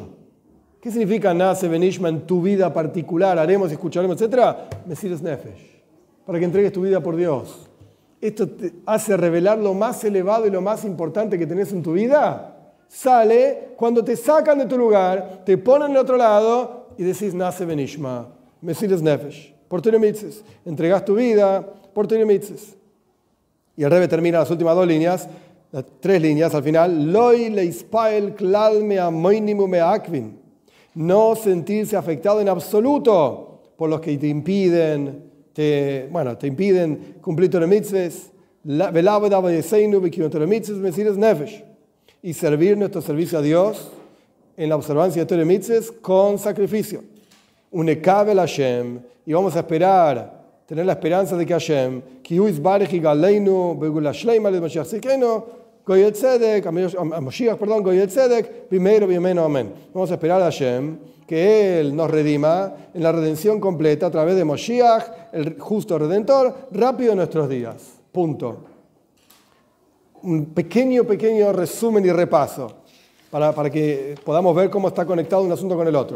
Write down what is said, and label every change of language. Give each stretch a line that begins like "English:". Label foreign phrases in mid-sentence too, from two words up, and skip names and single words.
Spanish: ¿Qué significa
Hebrew: נעשה ונשמע
Spanish: en tu vida particular? Haremos, escucharemos, etcétera.
Hebrew: מסירת נפש,
Spanish: para que entregues tu vida por Dios. Esto te hace revelar lo más elevado y lo más importante que tenés en tu vida. Sale cuando te sacan de tu lugar, te ponen en el otro lado y decís
Hebrew: נעשה ונשמע, מסירת נפש,
Spanish: por
Hebrew: תורה ומצוות.
Spanish: Entregás tu vida por
Hebrew: תורה ומצוות.
Spanish: Y el Rebbe termina las últimas 2 líneas, las 3 líneas al final.
Hebrew: לא להתפעל כלל מהמונעים ומעכבים.
Spanish: No sentirse afectado en absoluto por los que te impiden cumplir
Hebrew: תורה ומצוות.
Spanish: Y servir nuestro servicio a Dios en la observancia de
Hebrew: תורה ומצוות
Spanish: con sacrificio.
Hebrew: ונקבל השם,
Spanish: y vamos a esperar, tener la esperanza de que
Hebrew: השם, כי הוא יתברך יגאלנו בגאולה שלימה ל משיח צדקנו, גואל צדק,
Spanish: a Mashiach, perdón,
Hebrew: גואל צדק, במהרה בימינו אמן.
Spanish: Vamos a esperar a Hashem que Él nos redima en la redención completa a través de Mashiach, el justo redentor, rápido en nuestros días. Punto. Un pequeño resumen y repaso para que podamos ver cómo está conectado un asunto con el otro.